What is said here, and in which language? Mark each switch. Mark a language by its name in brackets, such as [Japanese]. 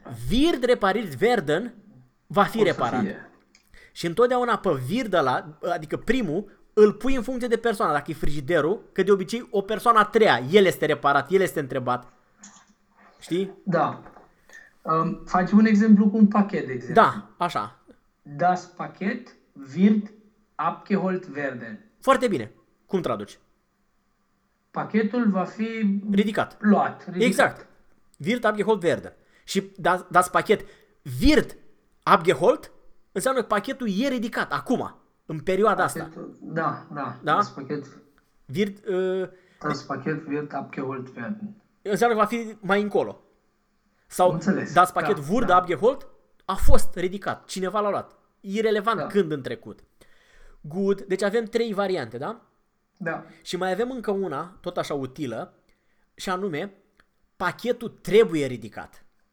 [German] Wird repariert werden [Romanian] va fi reparat. Și întotdeauna pe wird ăla, adică primul, îl pui în funcție de persoana. Dacă e frigiderul, că de obicei o persoană a treia, el este reparat, el este întrebat. Știi? Da. Facem un exemplu cu un pachet, de exemplu. Da, așa. [German] Das Paket wird abgeholt werden. [Romanian] Foarte bine. Cum traduci? Pachetul va fi ridicat. Luat. Ridicat. [German] Exact. Wird abgeholt werden. [Romanian] Și [German] das Paket wird abgeholt [Romanian] înseamnă că pachetul e ridicat acum, în perioada pachetul, asta. Da, da, da. [German] Das Paket wird das Paket wird abgeholt werden. [Romanian] Înseamnă că va fi mai încolo. Sau înțeles. [German] Das Paket [Romanian] da, [German] wurde [Romanian] da. [German] Abgeholt [Romanian] a fost ridicat. Cineva l-a luat. Irrelevant da. Când în trecut. [English] good. [Romanian] Deci avem trei variante, da? Da. Și mai avem încă una, tot așa utilă, și anume, pachetul trebuie ridicat.